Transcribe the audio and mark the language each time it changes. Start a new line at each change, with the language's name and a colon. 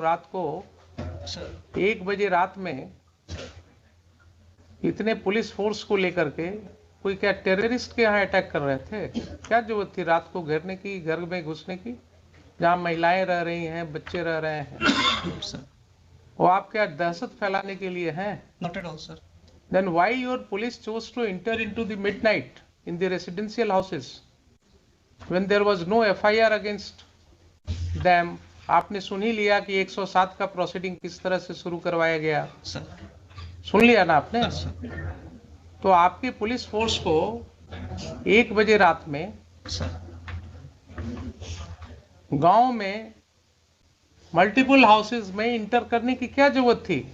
Hindi: रात को 1 बजे रात में इतने पुलिस फोर्स को लेकर के कोई क्या टेररिस्ट के यहाँ अटैक कर रहे थे? क्या जरूरत थी रात को घेरने की, घर में घुसने की, जहाँ महिलाएं रह रही हैं, बच्चे रह रहे हैं? वो आप क्या दहशत फैलाने के लिए हैं?
English: Not at all, sir. Then why your police chose to enter into the midnight in the residential houses when there was no FIR against them?
Hindi: आपने सुन ही लिया कि 107 का प्रोसीडिंग किस तरह से शुरू करवाया गया।
English: Sir.
Hindi: सुन लिया ना आपने?
English: Sir.
Hindi: तो आपकी पुलिस फोर्स को 1 बजे रात में गांव में मल्टीपल हाउसेज में इंटर करने की क्या जरूरत थी?